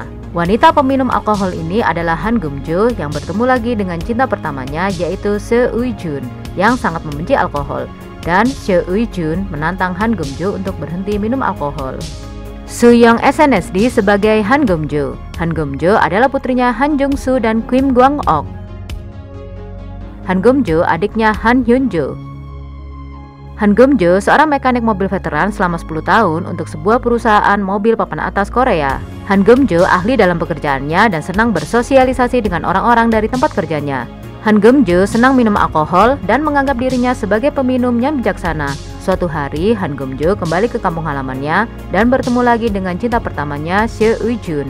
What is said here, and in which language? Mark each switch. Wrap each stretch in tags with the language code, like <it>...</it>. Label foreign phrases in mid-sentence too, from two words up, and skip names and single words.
<id>Wanita peminum alkohol ini adalah Han Geum-jo yang bertemu lagi dengan cinta pertamanya, yaitu Seo Ui-jun yang sangat membenci alkohol. Dan Seo Ui-jun menantang Han Geum-jo untuk berhenti minum alkohol. Soo Young SNSD sebagai Han Geum-jo. Han Geum-jo adalah putrinya Han Jung-soo dan Kim Gwang-ok. Han Geum-jo adiknya Han Hyun-jo. Han Geum-jo seorang mekanik mobil veteran selama 10 tahun untuk sebuah perusahaan mobil papan atas Korea. Han Geum-jo ahli dalam pekerjaannya dan senang bersosialisasi dengan orang-orang dari tempat kerjanya. Han Geum-jo senang minum alkohol dan menganggap dirinya sebagai peminum yang bijaksana. Suatu hari, Han Geum-jo kembali ke kampung halamannya dan bertemu lagi dengan cinta pertamanya, Seo Ui-jun.</id>